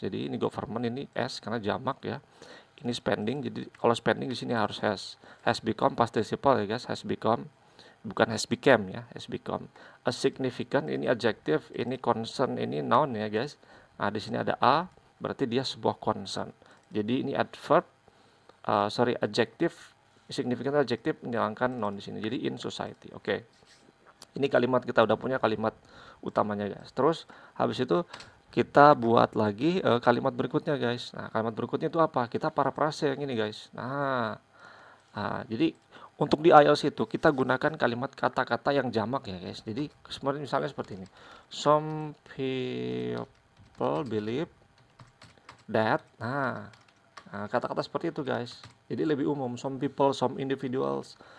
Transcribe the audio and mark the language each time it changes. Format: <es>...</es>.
<id>Jadi ini government, ini S karena jamak ya. Ini spending. Jadi kalau spending di sini harus</id> <en>has become past participle</en> <id>ya guys.</id> <en>Has become,</en> <id>bukan</id> <en>has become</en> <id>ya.</id> <en>Has become a significant,</en> <id>ini</id> <en>adjective, ini concern, ini noun</en> <id>ya</id> <en>guys.</en> <id>Nah, di sini ada a, berarti dia sebuah concern. Jadi ini adverb, adjective, significant adjective menghilangkan noun di sini. Jadi</id> <en>in society.</en> <id>Oke. Ini kalimat kita udah punya kalimat utamanya guys. Terus habis itu kita buat lagi kalimat berikutnya guys. Nah, kalimat berikutnya itu apa? Kita paraphrase yang ini guys. Nah, jadi untuk di IELTS itu kita gunakan kalimat kata-kata yang jamak ya guys. Jadi misalnya seperti ini.</id> <en>Some people believe that.</en> <id>Nah, kata-kata seperti itu guys. Jadi lebih umum.</id> <en>Some people, some individuals.</en>